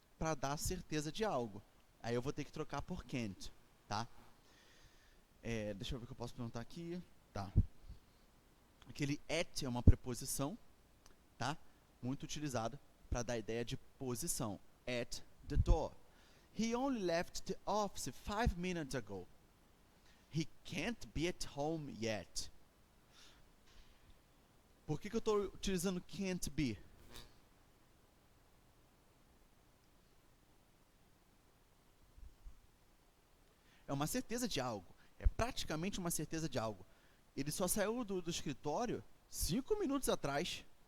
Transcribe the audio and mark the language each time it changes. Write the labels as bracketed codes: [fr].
[pt] Para dar certeza de algo. Aí eu vou ter que trocar por can't. Tá? Deixa eu ver o que eu posso perguntar aqui. Tá. Aquele at é uma preposição, tá? Muito utilizado para dar a ideia de posição. [en] At the door. He only left the office 5 minutes ago. He can't be at home yet. [pt] Por que eu estou utilizando can't be? É uma certeza de algo. É praticamente uma certeza de algo. Ele só saiu do escritório 5 minutos atrás.